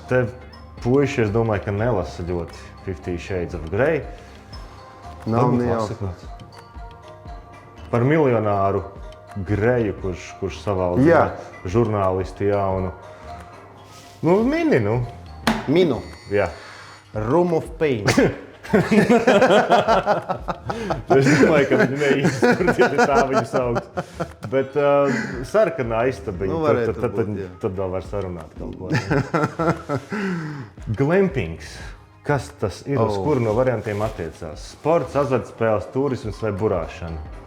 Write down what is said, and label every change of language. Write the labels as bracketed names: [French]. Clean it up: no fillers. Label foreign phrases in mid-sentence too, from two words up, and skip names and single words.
[Latvian] Te puiši, es domāju, ka nelasa ļoti 50 Shades of Grey. Nav ne jausmas. Par miljonāru Greju, kurš savalda žurnālisti jaunu. Minu. Jā. [English] Room of Pain. [Latvian] Es domāju, ka viņi neīsti tā viņu sauc. Bet sarkanā istabiņa, tad vēl var sarunāt kaut ko. Glampings. Kas tas ir, uz kuru no variantiem attiecās? Sports, azartspēles, turisms vai burāšana?